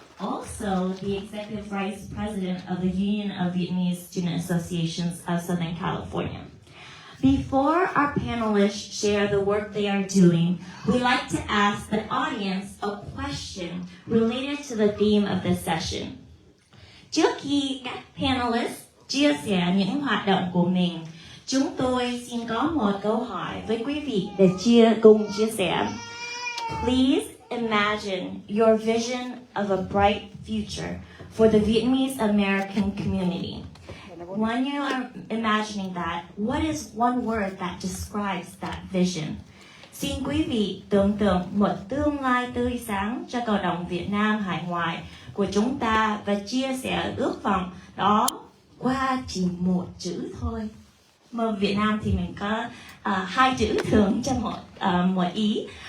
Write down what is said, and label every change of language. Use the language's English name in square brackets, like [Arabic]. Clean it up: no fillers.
[English] Also, the Executive Vice President of the Union of Vietnamese Student Associations of Southern California. Before our panelists share the work they are doing, we'd like to ask the audience a question related to the theme of this session. [Vietnamese] Trước khi các panelists chia sẻ những hoạt động của mình, chúng tôi xin có một câu hỏi với quý vị để cùng chia sẻ. [English] Please imagine your vision of a bright future for the Vietnamese American community. When you are imagining that, what is one word that describes that vision? [Vietnamese] Xin quý vị tưởng tượng một tương lai tươi sáng cho cộng đồng Việt Nam hải ngoại của chúng ta và chia sẻ ước vọng đó qua chỉ một chữ thôi. Mà Việt Nam thì mình có hai chữ thường cho một ý.